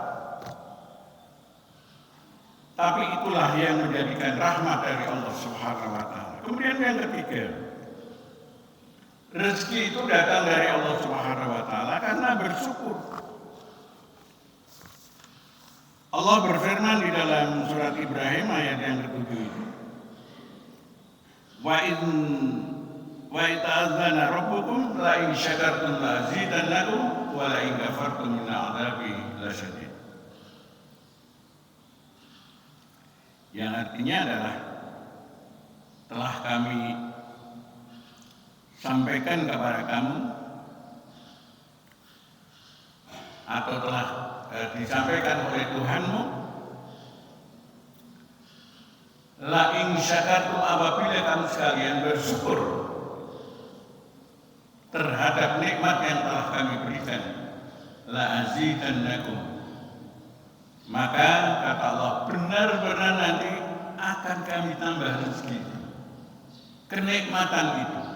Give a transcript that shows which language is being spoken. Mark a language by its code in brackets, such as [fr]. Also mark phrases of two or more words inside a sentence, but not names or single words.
[id] Tapi itulah yang menjadikan rahmat dari Allah [ar] سبحانه وتعالى. [id] Kemudian yang ketiga, rezeki itu datang dari Allah [ar] سبحانه وتعالى [id] karena bersyukur. Allah berfirman di dalam surat Ibrahim ayat yang ke-7 itu. [ar] وتأذن ربكم لئن شكرتم لأزيدنكم ولئن كفرتم من عذابي لشديد. [id] Yang artinya adalah telah kami sampaikan kepada kamu atau telah disampaikan oleh Tuhanmu, [ar] لئن شكرتم, [id] apabila kamu sekalian bersyukur terhadap nikmat yang telah kami berikan, [ar] لأزيدنكم, [id] maka kata Allah benar-benar nanti akan kami tambah rezeki, kenikmatan itu.